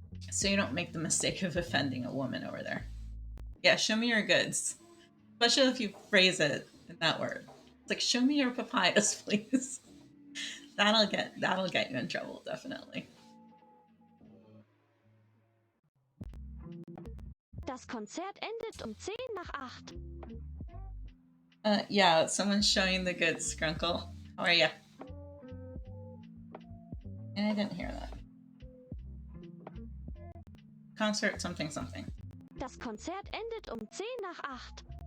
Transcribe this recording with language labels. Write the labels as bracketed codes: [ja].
[en] So you don't make the mistake of offending a woman over there. Yeah, show me your goods. Especially if you phrase it in that word. It's like, show me your papayas, please. That'll get you in trouble, definitely. [de] Das Konzert endet um 10 nach 8. [en] Yeah, someone's showing the goods, Grunkle. How are ya? And I didn't hear that. Concert something something. [de] Das Konzert endet um 10 nach 8.